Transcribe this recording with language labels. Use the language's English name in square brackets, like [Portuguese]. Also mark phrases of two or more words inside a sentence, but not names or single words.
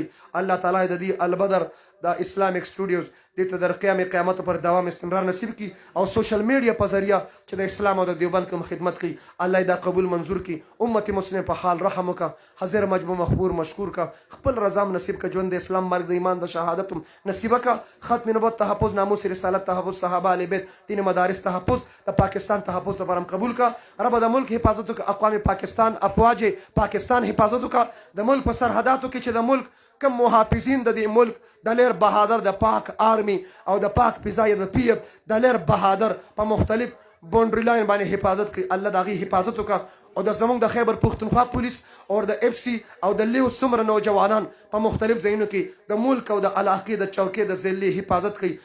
[Pashto] الله تعالی د دې البدر د اسلامیک سټوډیوز دې ته د قیامت پر دوام استمرار نصیب کی او [English] social media [Pashto] په ذریعہ چې د اسلام او د دیوبند کوم خدمت کوي الله دا قبول منظور کی. امت مسلم په حال رحم وکا، حاضر مجموع مخبور مشکور کا، خپل رضا نصیب کا، ژوند د اسلام مرګ د ایمان د شهادت نصیب کا، ختم نبوت تحفظ، ناموس رسالت تحفظ، صحابه اهل بیت دین مدارس تحفظ، د پاکستان تحفظ د پرم قبول کا. رب د ملک حفاظت کا، اقوام پاکستان افواج پاکستان حفاظت کا، د ملک په سرحداتو کې چې د ملک کم محافظین د دې ملک د لیر بهادر د پاک آرمی او د پاک فضای د پی اف د لیر بهادر په مختلف [English] boundary line [Pashto] باندې حفاظت کوي. الله د هغې حفاظت وکړه او د زموږ د خیبر پښتونخوا پولیس او د اف سی او د لیو څومره نوجوانان په مختلف ځایونو کې د ملک او د علاقې د چوکۍ د ضلعې حفاظت کوي.